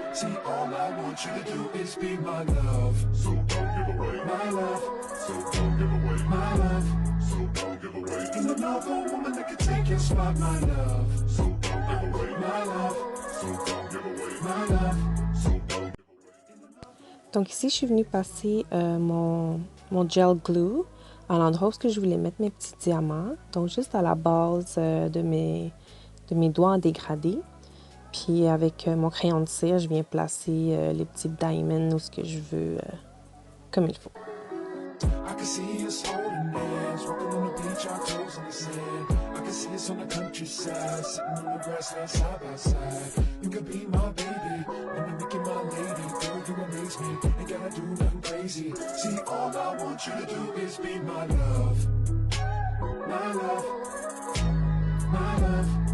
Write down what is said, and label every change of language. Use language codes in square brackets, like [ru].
[en] See, all I want you to do is be my love. So don't give away my love. So don't give away my love. So don't give away. Ain't another woman that can take your spot, my love. So don't give away my love. So don't give away my love. [fr] Donc ici, je suis venue passer mon gel glue à l'endroit où je voulais mettre mes petits diamants. Donc juste à la base de mes doigts en dégradé. Puis avec mon crayon de cire, je viens placer les petits diamonds où ce que je veux comme il faut. [en] I can see us holding hands, walking on the beach, our toes in the sand. I can see us on the countryside, sitting on the grassland side by side. You can be my baby, let me make you my lady. Girl, you amaze me, ain't gotta do nothing crazy. See, all I want you to do is be my love. My love. My love.